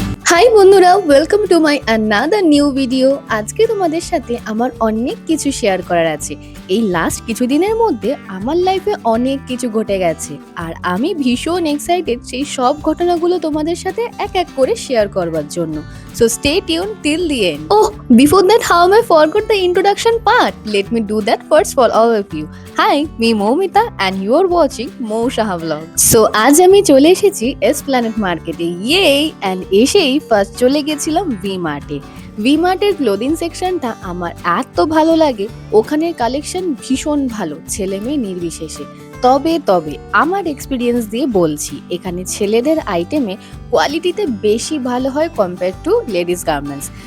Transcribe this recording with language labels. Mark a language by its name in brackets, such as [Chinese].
[Bangla] High বন্ধুরা, [English] Welcome to my another new video. [Bangla] আজকে তোমাদের সাথে আমার অনেক কিছু শেয়ার করার আছে। এই লাস্ট কিছুদিনের মধ্যে আমার লাইফে অনেক কিছু ঘটে গেছে আর আমি ভীষণ এক্সাইটেড সেই সব ঘটনাগুলো তোমাদের সাথে এক এক করে শেয়ার করবার জন্য। [English] So stay tuned till the end. Oh, before that, how am I forgot the introduction part? Let me do that first for all of you. Hi, me Moumita and you are watching Mou Shaha Vlog. [Bangla] So আজ আমি চলে এসেছি Esplanade মার্কেটে, ইয়েই, and এসেই first চলে গেছিলাম V মার্টে। V মার্টের clothing সেকশনটা আমার এত ভালো লাগে, ওখানের কালেকশন ভীষণ ভালো, ছেলে মেয়ে নির্বিশেষে। তবে আমার এক্সপিরিয়েন্স দিয়ে বলছি, এখানে ছেলেদের আইটেমে কোয়ালিটিতে বেশি ভালো হয় কম্পেয়ার টু লেডিস গার্মেন্টস।